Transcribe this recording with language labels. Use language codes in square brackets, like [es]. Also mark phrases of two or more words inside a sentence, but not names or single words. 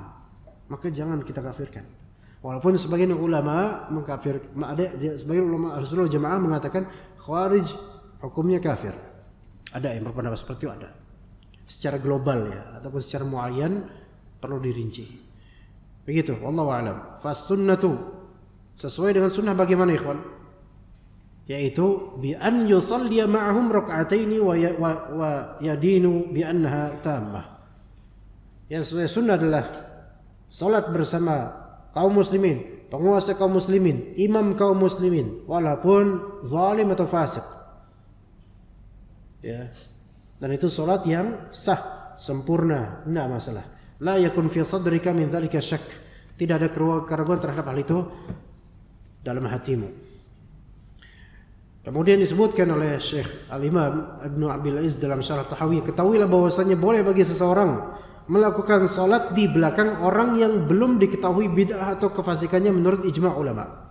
[id] Maka jangan kita kafirkan. Walaupun sebagian ulama sebagian ulama [ar] أهل السنة والجماعة [id] mengatakan Khawarij hukumnya kafir. Ada yang berpendapat seperti itu, ada. Secara global ya, ataupun secara muayyan perlu dirinci. Begitu, [ar] والله أعلم. فالسنة, [id] sesuai dengan sunnah bagaimana ikhwan? [ar] Yaitu بأن يصلي معهم ركعتين ويدين بأنها تامة. [id] Yang sesuai sunnah adalah salat bersama kaum muslimin, penguasa kaum muslimin, imam kaum muslimin, walaupun zalim atau fasik, ya. Dan itu salat yang sah, sempurna, tidak masalah. [ar] لا يكن في صدرك من ذلك شك. [id] Tidak ada keraguan terhadap hal itu dalam hatimu. Kemudian disebutkan oleh Syekh Al-Imam Ibnu Abil Izz dalam Syarah Tahawiyah, ketahuilah bahwasanya boleh bagi seseorang melakukan salat di belakang orang yang belum diketahui bid'ah atau kefasikannya menurut ijma' ulama.